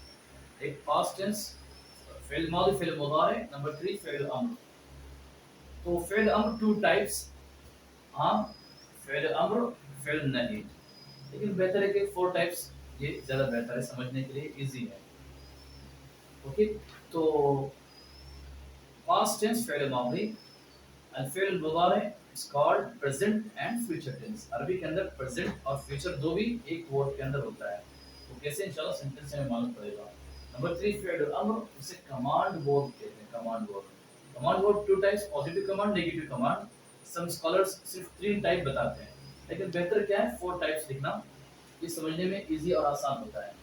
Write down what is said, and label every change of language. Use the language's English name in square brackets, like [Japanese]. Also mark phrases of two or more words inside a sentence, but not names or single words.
[Hindi] एक [English] past tense, [Arabic] فعل ماضي, فعل مضارع, [Hindi] नंबर 3 [Arabic] فعل أمر. [Hindi] तो [Arabic] فعل أمر [Hindi] 2 टाइप्स, हाँ, [Arabic] فعل أمر, [Hindi] फ़िल नहीं। लेकिन बेहतर है कि 4 टाइप्स, ये ज़्यादा बेहतर है, समझने के लिए ईज़ी है। ओके, तो [English] past tense [Arabic] فعل ماضي, [English] and [Arabic] فعل مضارع [English] is called present and future tense। [Hindi] अरबी के अंदर present और future दो भी एक वर्ड के अंदर होता है। तो कैसे इंशाल्लाह सेंटेंस में मालूम पड़ेगा। नंबर 3 [Arabic] فعل أمر, [Hindi] उसे [English] command word [Hindi] कहते हैं, [English] command word. command word [Hindi] 2 टाइप्स, [English] positive command, negative command. some scholars [Hindi] सिर्फ 3 टाइप बताते हैं, लेकिन बेहतर क्या है 4 टाइप्स लिखना, ये समझने में इजी और आसान होता है।